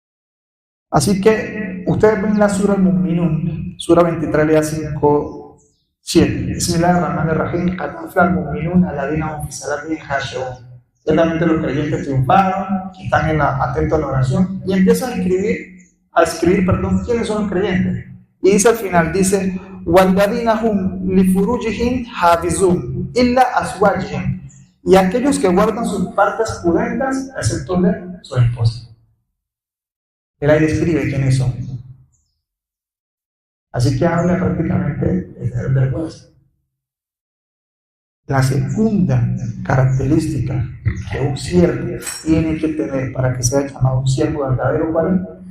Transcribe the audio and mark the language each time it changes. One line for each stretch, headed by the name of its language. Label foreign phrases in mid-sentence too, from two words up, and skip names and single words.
Spanish: Así que ustedes ven la Sura Al-Mu'minun, Sura 23, lea 5 7.
Arabic: بسم الله الرحمن الرحيم. قد أفلح المؤمنون الذين هم في صلاتهم خاشعون.
Spanish: Ciertamente los creyentes triunfaron, están atentos a la oración, y empiezan a escribir, quiénes son los creyentes. Y dice al final, dice,
Arabic: وَالَّذِينَ هُمْ لِفُرُوجِهِمْ حَافِظُونَ إِلَّا أَزْوَاجِهِمْ.
Spanish: Y aquellos que guardan sus partes prudentas, excepto de su esposa. Él ahí describe quiénes son. Así que habla prácticamente de tener vergüenza. La segunda característica que un siervo tiene que tener para que sea llamado un siervo verdadero, ¿cuál es?